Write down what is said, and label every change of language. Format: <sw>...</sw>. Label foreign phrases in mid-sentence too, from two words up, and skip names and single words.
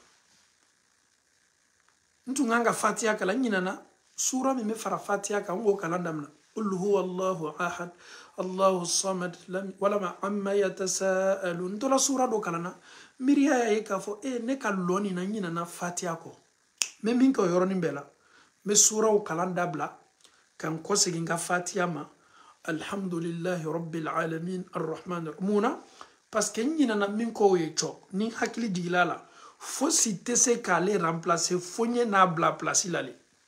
<bm>n tun kan ka fatiha kalan n ɲinana sura min bɛ fara fatiha kan n k'o kalan damina</bm> <ar>قل هو الله أحد الله صمد</ar> <bm>walama</bm> <ar>عم يتساءلون</ar> <bm>n tola sura dɔ kalanna miiriya y'a ye k'a fɔ ne ka lɔ nin na n ɲinana fatiha kɔ n bɛ min kɛ o yɔrɔnin bɛɛ la n bɛ suraw kalan dabila ka n kɔsegin n ka fatiha ma</bm> <ar>الحمد لله رب العالمين الرحمن</ar> <bm>mun na</bm> <fr>parce que</fr> <bm>n ɲinana min kɔ o ye cɔ ni hakili jigila la fosi tɛ se k'ale remplacer fo n ye n'a bila place la le</bm>